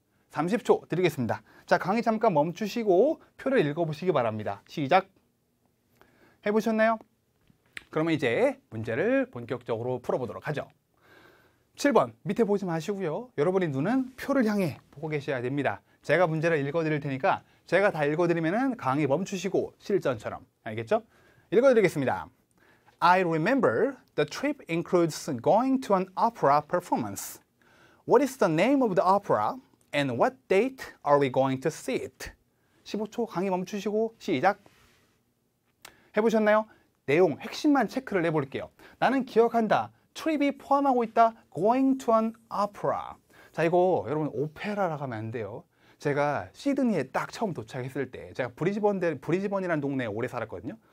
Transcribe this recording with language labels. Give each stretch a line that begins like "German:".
Korean: 30초 드리겠습니다. 자, 강의 잠깐 멈추시고 표를 읽어보시기 바랍니다. 시작! 해보셨나요? 그러면 이제 문제를 본격적으로 풀어보도록 하죠. 7번 밑에 보지 마시고요. 여러분의 눈은 표를 향해 보고 계셔야 됩니다. 제가 문제를 읽어드릴 테니까 제가 다 읽어드리면 강의 멈추시고 실전처럼. 알겠죠? 읽어드리겠습니다.
English: I remember the trip includes going to an opera performance. What is the name of the opera And what date are we going to see it?
Korean: 15초 강의 멈추시고 시작. 해보셨나요? 내용 핵심만 체크를 해볼게요. 나는 기억한다. 트립이 포함하고 있다.
English: Going to an opera.
Korean: 자, 이거 여러분 오페라라고 하면 안 돼요. 제가 시드니에 딱 처음 도착했을 때 제가 브리즈번이라는 동네에 오래 살았거든요.